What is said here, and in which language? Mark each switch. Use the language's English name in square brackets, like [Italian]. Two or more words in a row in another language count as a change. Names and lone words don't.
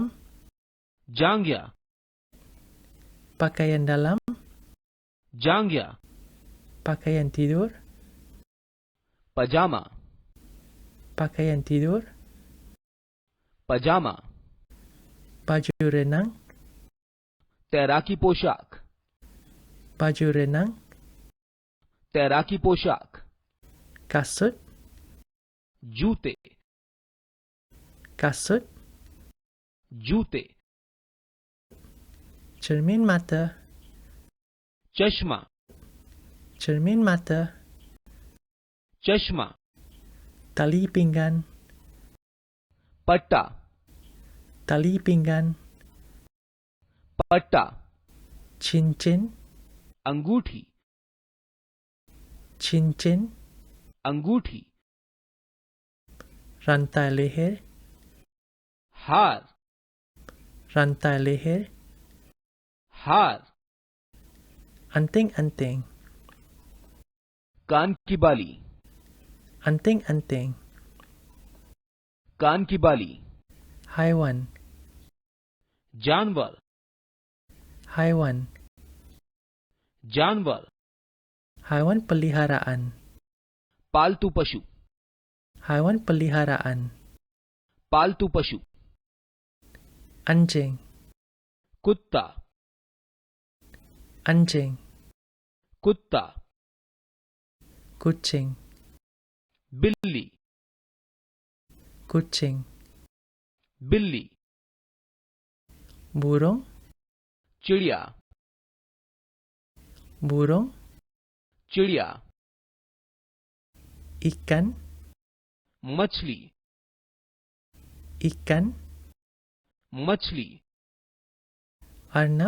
[Hindi] जांघिया, [Malay] pakaian dalam, [Hindi] जांघिया, [Malay] pakaian tidur, [Hindi] पजामा, [Malay] pakaian tidur, [Hindi] पजामा, [Malay] baju renang, [Hindi] तैराकी पोशाक, [Malay] baju renang, [Hindi] तैराकी पोशाक, [Malay] kasut, [Hindi] जूते, [Malay] kasut, [Hindi] जूते, [Malay] cermin mata, [Hindi] चश्मा [Malay] cermin mata, [Hindi] चश्मा [Malay] tali pinggan, [Hindi] पट्टा [Malay] tali pinggan, [Hindi] पट्टा [Malay] cincin, [Hindi] अंगूठी [Malay] cincin, [Hindi] अंगूठी [Malay] rantai leher, [Hindi] हार [Malay] rantai leher, [Hindi] हार [Malay] anting-anting, [Hindi] कान की बाली [Malay] anting-anting, [Hindi] कान की बाली [Malay] haiwan, [Hindi] जानवर [Malay] haiwan, [Hindi] जानवर [Malay] haiwan peliharaan, [Hindi] पालतू पशु [Malay] haiwan peliharaan, [Hindi] पालतू पशु [Malay] anjing, [Hindi] कुत्ता [Malay] anjing, [Hindi] कुत्ता [Malay] kucing, [Hindi] बिल्ली [Malay] kucing, [Hindi] बिल्ली [Malay] burung, [Hindi] चिड़िया [Malay] burung, [Hindi] चिड़िया [Malay] ikan, [Hindi] मछली [Malay] ikan, [Hindi] मछली [Malay] arnab,